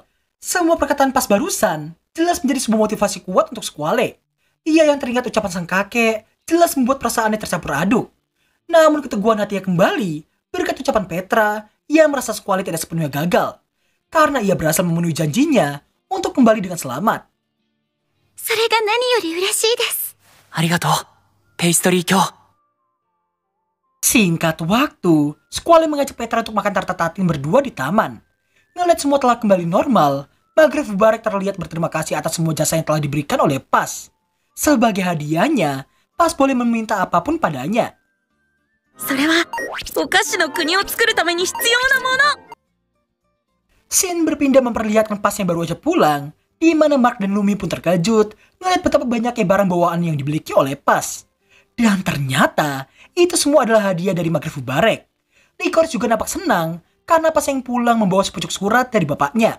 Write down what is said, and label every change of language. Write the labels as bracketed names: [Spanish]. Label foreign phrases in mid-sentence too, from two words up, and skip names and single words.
[Indonesian] Semua perkataan Pas barusan jelas menjadi sebuah motivasi kuat untuk Squall. Ia yang teringat ucapan sang kakek jelas membuat perasaannya tercampur aduk. Namun keteguhan hatinya kembali berkat ucapan Petra yang merasa Squall tidak sepenuhnya gagal karena ia berhasil memenuhi janjinya untuk kembali dengan selamat. [Japanese] それが何より嬉しいです。ありがとう、ペイストリー卿. [Indonesian] Singkat waktu, Squall mengajak Petra untuk makan tart-tatin berdua di taman. Ngeliat semua telah kembali normal, Maghrib Mubarak terlihat berterima kasih atas semua jasa yang telah diberikan oleh Pas. Sebagai hadiahnya, Pas boleh meminta apapun padanya. [Japanese] それはお菓子の国を作るために必要なもの. [Indonesian] Scene berpindah memperlihatkan Pas yang baru aja pulang, di mana Mark dan Lumi pun terkejut ngeliat betapa banyaknya barang bawaan yang dimiliki oleh Pas. Dan ternyata itu semua adalah hadiah dari Maghrib Mubarak. Licorice juga nampak senang karena Pas yang pulang membawa sepucuk surat dari bapaknya.